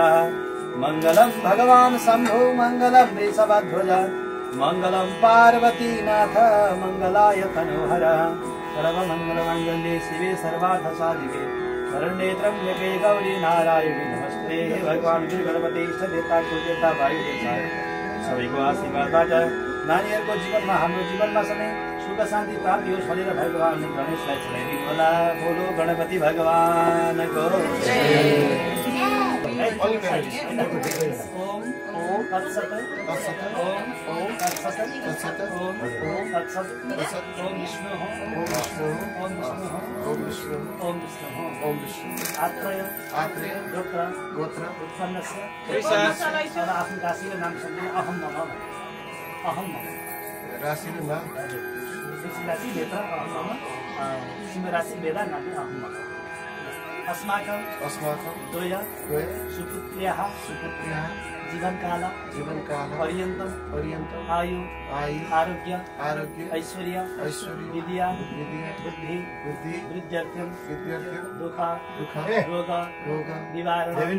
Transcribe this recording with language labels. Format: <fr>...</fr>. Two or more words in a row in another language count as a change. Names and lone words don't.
<sa>मङ्गलं भगवान् शम्भो मङ्गलं वृषभध्वज मङ्गलं पार्वतीनाथ मङ्गलाय तनोहर। सर्वमङ्गलमङ्गले शिवे सर्वार्थसाधिके शरण्ये त्र्यम्बके गौरी नारायणी नमस्ते।</sa> <ne>भगवान् श्री गणपति इष्टदेवता कुलदेवता वायुदेवता सबैको आशीर्वादबाट नानीहरूको जीवनमा हाम्रो जीवनमा सधैँ सुख शान्ति प्राप्ति होस् भनेर भगवान् गणेशलाई चढाइदिनु होला। बोलो गणपति भगवानको जय।</ne> <sa>ओम तत्सत ओम तत्सत ओम तत्सत ओम विष्णु ओम विष्णु ओम विष्णु ओम विष्णु ओम विष्णु ओम विष्णु आत्रय गोत्र उत्पन्नस्य</sa> <ne>आफ्नो राशिको नाम सम्झिनु।</ne> <sa>अहम नमः अहम नमः</sa> <ne>राशि र नाम</ne> <sa>राशि वेदा अहम नमः सिंह राशि वेदा नाम अहम नमः। अस्माकं द्वय सुपुत्र्याः जीवनकाल पर्यन्त आयु आरोग्य ऐश्वर्य विद्या बुद्धि वृद्ध्यर्थम दुख रोग निवारण</sa>